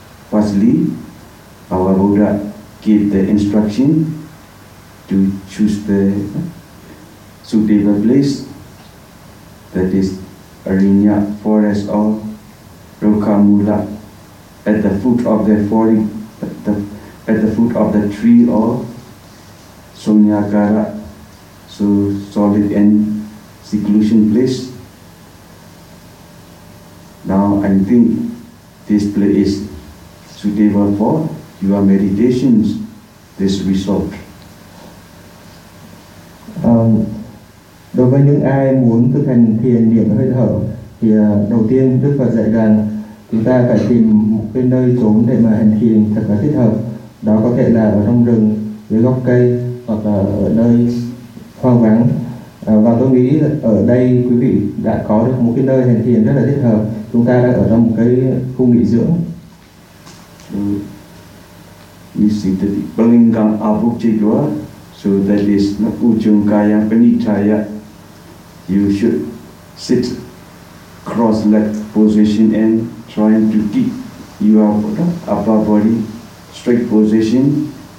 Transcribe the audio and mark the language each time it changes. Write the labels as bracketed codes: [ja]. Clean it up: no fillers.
[en] Firstly, our Buddha gave the instruction to choose the suitable place, that is Arinya forest or Rukhamula, at the foot of the forest, at the foot of the tree or Sunyakara, so solid and seclusion place. Now I think this place is suitable for your meditations, this resort. [vi] Đối với những ai muốn thực hành thiền niệm hơi thở thì đầu tiên Đức Phật dạy rằng chúng ta phải tìm một cái nơi chốn để mà hành thiền thật là thích hợp. Đó có thể là ở trong rừng, dưới gốc cây hoặc là ở nơi hoang vắng. Và tôi nghĩ ở đây quý vị đã có được một cái nơi hành thiền rất là thích hợp. Chúng ta đang ở trong một cái khu nghỉ dưỡng. [en] So that is Ujung Kaya Panitaya. You should sit cross-legged position and trying to keep your upper body straight position.